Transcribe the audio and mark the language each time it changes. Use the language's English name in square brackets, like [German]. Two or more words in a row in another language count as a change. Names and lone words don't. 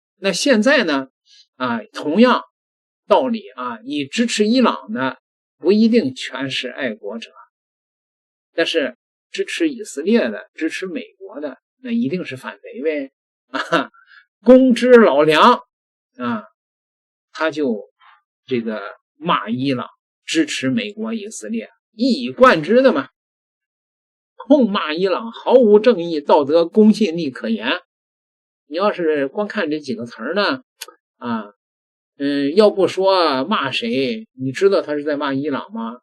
[Chinese] 那現在呢同樣道理你支持伊朗的不一定全是愛國者，但是支持以色列的支持美國的那一定是反賊唄。公知老梁他就這個罵伊朗支持美國以色列，一以貫之的嘛，痛罵伊朗毫無正義道德公信力可言。你要是光看這幾個詞呢要不說罵誰，你知道他是在罵伊朗嗎？